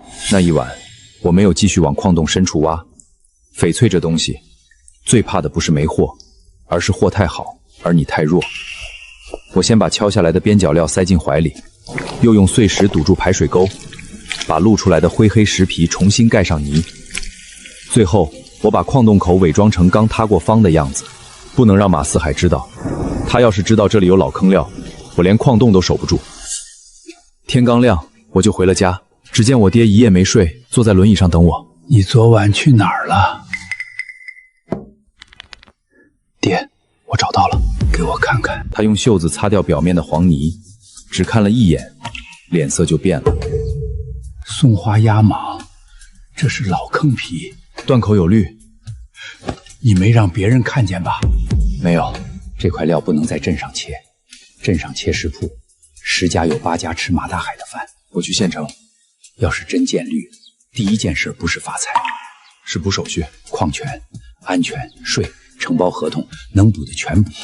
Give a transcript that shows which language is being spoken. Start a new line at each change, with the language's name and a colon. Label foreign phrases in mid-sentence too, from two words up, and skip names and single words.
Chinese: 那一晚，我沒有繼續往礦洞深處挖。翡翠這東西，最怕的不是沒貨，而是貨太好，而你太弱。我先把敲下來的邊角料塞進懷裡，又用碎石堵住排水溝，把露出來的灰黑石皮重新蓋上泥。最後，我把礦洞口偽裝成剛塌過方的樣子，不能讓馬四海知道。他要是知道這裡有老坑料，我連礦洞都守不住。天剛亮，我就回了家。只見我爹一夜沒睡，坐在輪椅上等我。你昨晚去哪兒了？爹，我找到了，給我看看。他用袖子擦掉表面的黃泥，只看了一眼，臉色就變了。松花壓蟒， 這是老坑皮，断口有綠。你没讓別人看見吧？沒有，這塊料不能在鎮上切，鎮上切食鋪，10家有8家吃馬大海的飯。我去縣城，要是真見綠，第一件事不是发財，是補手續，礦權、安全、稅、承包合同，能補的全補。